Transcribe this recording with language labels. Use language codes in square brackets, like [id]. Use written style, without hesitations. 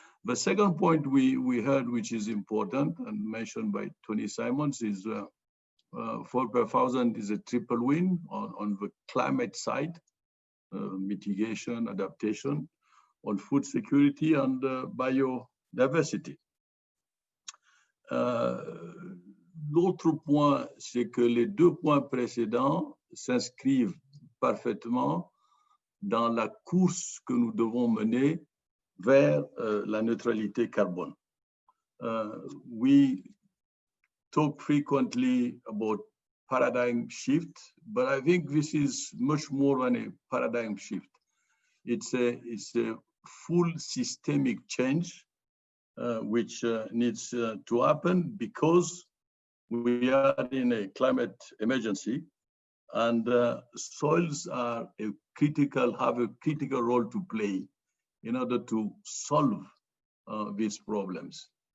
[en] The second point we heard, which is important and mentioned by Tony Simons, is for Per1000 is a triple win on the climate side, mitigation, adaptation, on food security and biodiversity. [fr] L'autre point, c'est que les deux points précédents s'inscrivent parfaitement dans la course que nous devons mener vers la neutralité carbone. [en] We talk frequently about paradigm shift, but I think this is much more than a paradigm shift. It's a full systemic change which needs to happen because we are in a climate emergency, and soils are have a critical role to play in order to solve these problems.